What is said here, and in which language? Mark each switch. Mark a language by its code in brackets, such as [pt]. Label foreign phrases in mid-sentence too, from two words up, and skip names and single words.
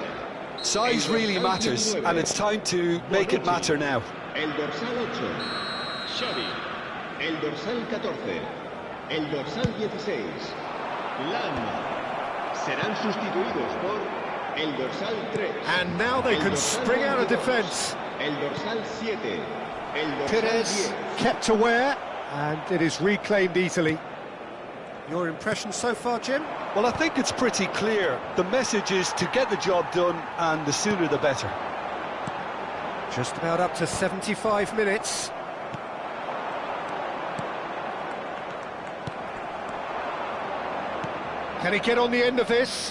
[en] Size really matters, and it's time to make it matter now. [es] El dorsal 8, Xavi. El dorsal 14, el dorsal 16, Lam. Serán sustituidos por el dorsal 3. [en] And now they can spring out of defence. [es] El dorsal 7, el dorsal Pires 10. [en] kept aware, and it is reclaimed easily. Your impression so far, Jim? Well, I think it's pretty clear. The message is to get the job done, and the sooner the better. Just about up to 75 minutes. Can he get on the end of this?